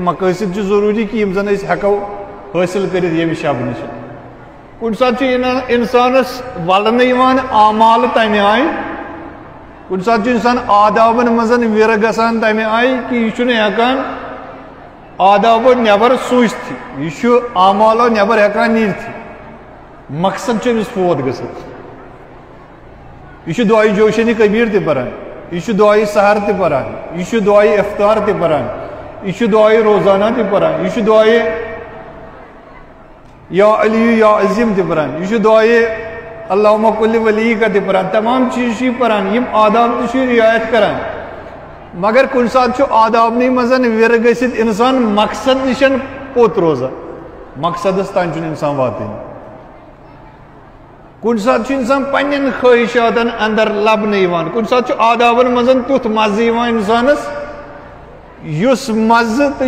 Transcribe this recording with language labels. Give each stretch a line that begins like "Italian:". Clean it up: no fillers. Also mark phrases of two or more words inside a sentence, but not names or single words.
Kashmiri: مقٲصد چھِ ضروٗری کہِ یِم زن أسۍ ہٮ۪کو حٲصِل کٔرِتھ ییٚمہِ شبہٕ نِش کُنہِ ساتہٕ چھُ اِنسانس ولنہٕ یِوان اعمال تمہِ آیہِ کُنہِ ساتہٕ چھُ اِنسان آدابن منٛز وِرٕ گژھان تمہِ آیہِ کہِ یہِ چھُنہٕ ہٮ۪کان آدابو نٮ۪بر سوٗزتھٕے یہِ چھُ اعمالو نٮ۪بر ہٮ۪کان نیٖرتھٕے مقصد چھُ أمِس فوت گژھان یہ دعائے جوشنِ کبیٖر تہِ پران یہ دعائے سحر تہِ پران یہ دعائے افطار تہِ پران یہ دعائے روزانہ تہِ پران یہ دعائے یا علی یا عظیم تہِ پران یہ دعائے اللہُمہ کُلِ ولیٖکا تہِ پران تمام چیٖز چھِ پران یِم آداب تہِ چھُ رعایت کران مگر کُنہِ ساتہٕ چھُ آدابنٕے منٛز وِرٕ گٔژھِتھ اِنسان مقصد نِش پوٚت روزان مقصدس تانۍ چھُنہٕ اِنسان واتٲنی کُنہِ ساتہٕ چھُ اِنسان پننٮ۪ن خٲہِشاتن انٛدر لبنہٕ یِوان کُنہِ ساتہٕ چھُ آدابن منٛز تیُتھ مزٕ یِوان اِنسانس یُس مزٕ تہٕ